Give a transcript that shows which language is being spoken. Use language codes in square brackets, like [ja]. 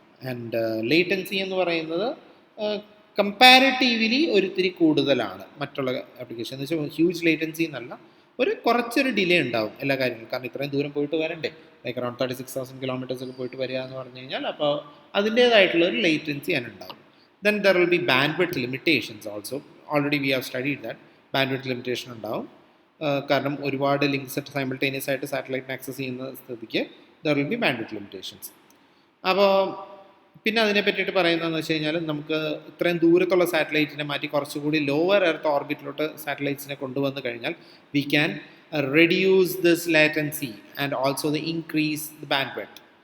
[ml] And latency എന്ന് പറയുന്നത് comparatively ഒരിത്തിരി കൂടുതലാണ് മറ്റുള്ള ആപ്ലിക്കേഷൻ. എന്ന് വെച്ചാൽ ഹ്യൂജ് ലേറ്റൻസി എന്നല്ല, കുറച്ചൊരു ഡിലേ ഉണ്ടാവും എല്ലാ കാര്യങ്ങളും. കാരണം ഇത്രയും ദൂരം പോയിട്ട് വരണ്ടേ, ലൈക്ക് അറൗണ്ട് 36,000 kilometers ഒക്കെ പോയിട്ട് വരിക എന്ന് പറഞ്ഞു കഴിഞ്ഞാൽ അപ്പോൾ അതിൻ്റേതായിട്ടുള്ളൊരു latency അതിനുണ്ടാവും. [en] Then there will be bandwidth limitations also. Already we have studied that bandwidth limitation ഉണ്ടാവും. [ml] കാരണം ഒരുപാട് ലിങ്ക്സ് സൈമിൾട്ടേനിയസ് ആയിട്ട് സാറ്റലൈറ്റിനെ ആക്സസ് ചെയ്യുന്ന സ്ഥിതിക്ക് [en] There will be bandwidth limitations. [ml] അപ്പോൾ പിന്നെ അതിനെ പറ്റിയിട്ട് പറയുന്നതെന്ന് വെച്ച് കഴിഞ്ഞാൽ നമുക്ക് ഇത്രയും ദൂരത്തുള്ള സാറ്റലൈറ്റിനെ മാറ്റി കുറച്ചുകൂടി ലോവർ എർത്ത് ഓർബിറ്റിലോട്ട് സാറ്റലൈറ്റ്സിനെ കൊണ്ടുവന്ന് കഴിഞ്ഞാൽ [en] We can reduce this latency and also the increase the bandwidth.